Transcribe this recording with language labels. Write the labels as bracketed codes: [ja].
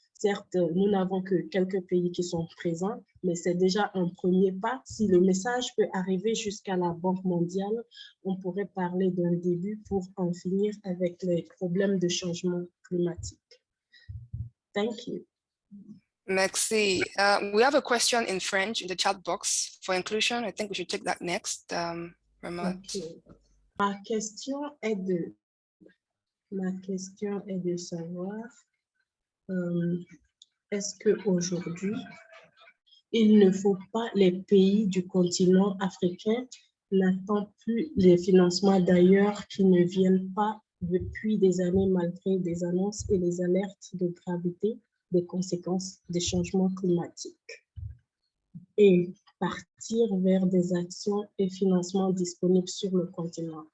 [fr] Certes, nous n'avons que quelques pays qui sont présents, mais c'est déjà un premier pas. Si le message peut arriver jusqu'à la Banque mondiale, on pourrait parler d'un début pour en finir avec les problèmes de changement climatique. [en] Thank you. [fr] Merci. [en] We have a question in French in the chat box for inclusion. I think we should take that next. Okay. [fr] Ma question est de savoir, est-ce qu'aujourd'hui, il ne faut pas, les pays du continent africain n'attendent plus les financements d'ailleurs qui ne viennent pas depuis des années malgré des annonces et les alertes de gravité des conséquences des changements climatiques, et partir vers des actions et financements disponibles sur le continent.